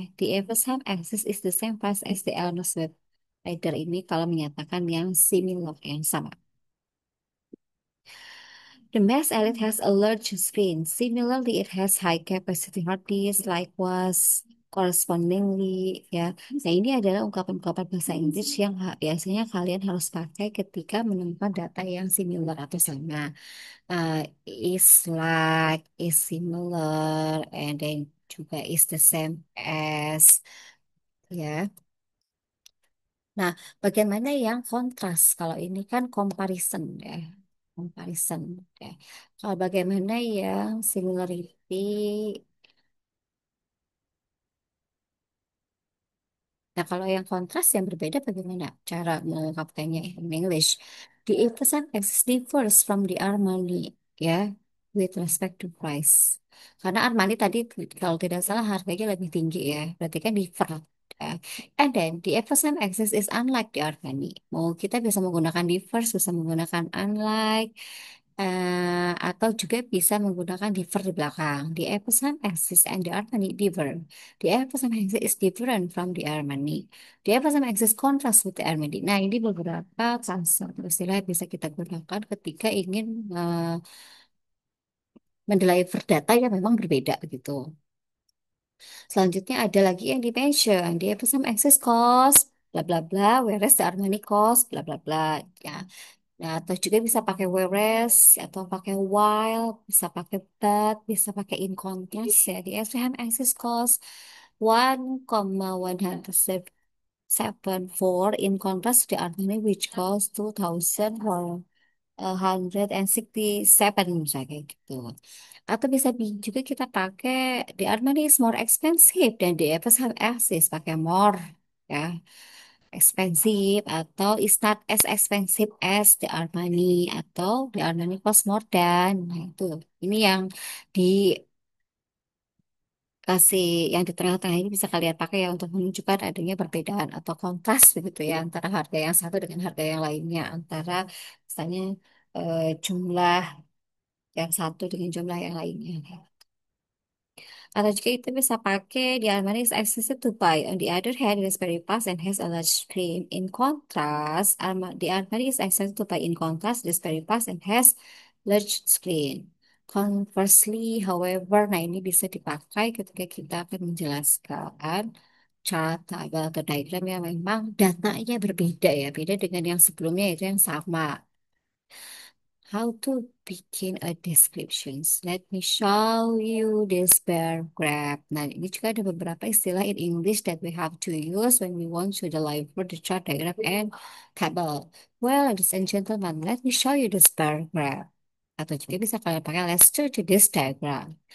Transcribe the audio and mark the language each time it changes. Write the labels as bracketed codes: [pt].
[en] The Amazon Access is the same price as the Elros Web Reader [id] ini kalau menyatakan yang similar yang sama. [en] The Mass Elite has a large screen. Similarly, it has high capacity hard disk, likewise correspondingly ya. [id] Nah, ini adalah ungkapan-ungkapan bahasa Inggris yang biasanya kalian harus pakai ketika menemukan data yang similar atau sama. [en] Is like, is similar, and then [id] juga [en] is the same as ya. [id] Nah, bagaimana yang kontras? Kalau ini kan comparison ya, comparison ya. Kalau bagaimana yang similarity? Nah, kalau yang kontras yang berbeda bagaimana cara mengungkapkannya [en] in English? The Epson X differs from the Armani ya, with respect to price. [id] Karena Armani tadi kalau tidak salah harganya lebih tinggi ya, berarti kan differ. Ya. [en] And then the Epson Access is unlike the Armani. [id] Mau kita bisa menggunakan differs, bisa menggunakan unlike, atau juga bisa menggunakan differ di belakang. [en] The Epson Access and the Armani differ. The Epson Access is different from the Armani. The Epson Access contrast with the Armani. [id] Nah, ini beberapa konsep istilah yang bisa kita gunakan ketika ingin mendeliver data yang memang berbeda begitu. Selanjutnya ada lagi yang di mention, di Epsom access cost, bla bla bla, [en] whereas the Armani cost, [id] bla bla bla. Ya, Nah, atau juga bisa pakai whereas, atau pakai while, bisa pakai but, bisa pakai in contrast ya. [en] Di SVM axis cos 1,174 in contrast the Armani which cost 2,167 [id] misalnya kayak gitu. Atau bisa juga kita pakai [en] the Armani is more expensive dan the FSM axis pakai more ya. Expensive atau is not as expensive as the Armani atau the Armani cost more than. [id] Nah, itu. Ini yang dikasih yang di tengah-tengah ini bisa kalian pakai ya untuk menunjukkan adanya perbedaan atau kontras begitu ya antara harga yang satu dengan harga yang lainnya antara misalnya jumlah yang satu dengan jumlah yang lainnya. Atau juga itu bisa pakai di [en] Almari is expensive to buy. On the other hand, it is very fast and has a large screen. In contrast, the Almari is expensive to buy. In contrast, it is very fast and has large screen. Conversely, however, [id] nah ini bisa dipakai ketika kita akan menjelaskan chart atau diagram yang memang datanya berbeda ya, beda dengan yang sebelumnya itu yang sama. [en] How to begin a descriptions. Let me show you this bar graph. [id] Nah, ini juga ada beberapa istilah [en] in English that we have to use when we want to deliver the chart diagram and table. Well, ladies and gentlemen, let me show you this bar graph. [id] Atau juga bisa kalian pakai [en] let's do to this diagram.